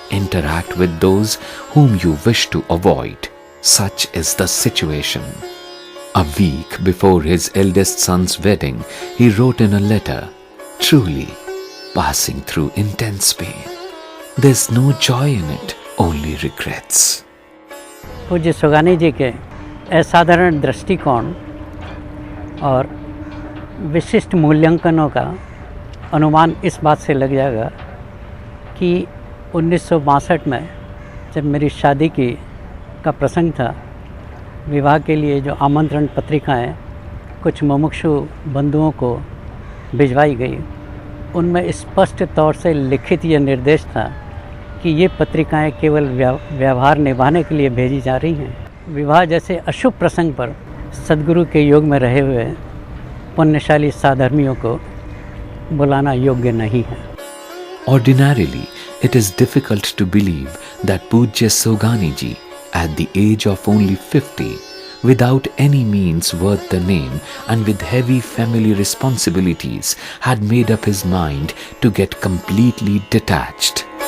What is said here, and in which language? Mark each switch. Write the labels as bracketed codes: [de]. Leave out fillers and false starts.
[en] Interact with those whom you wish to avoid. Such is the situation. A week before his eldest son's wedding, he wrote in a letter, truly passing through intense pain. There's no joy in it, only regrets. [hi] पूज्य सोगानी जी के असाधारण दृष्टिकोण और विशिष्ट मूल्यांकनों का अनुमान इस बात से लग जाएगा कि 1962 में जब मेरी शादी का प्रसंग था, विवाह के लिए जो आमंत्रण पत्रिकाएं कुछ मुमुक्षु बंधुओं को भिजवाई गई, उनमें स्पष्ट तौर से लिखित यह निर्देश था कि ये पत्रिकाएं केवल व्यवहार निभाने के लिए भेजी जा रही हैं। विवाह जैसे अशुभ प्रसंग पर सद्गुरु के योग में रहे हुए पुण्यशाली साधर्मियों को बुलाना योग्य नहीं है। [en] Ordinarily, it is difficult to believe that Pujya Sogani ji, at the age of only 50, without any means worth the name and with heavy family responsibilities, had made up his mind to get completely detached.